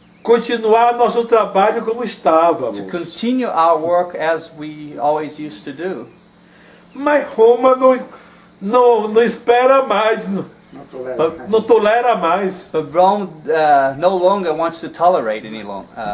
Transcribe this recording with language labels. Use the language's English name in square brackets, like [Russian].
[Portuguese] continuar nosso trabalho como estávamos. [English] to continue our work as we always used to do. [Portuguese] Mas Roma não espera mais, não tolera mais. [English] But Rome no longer wants to tolerate anymore.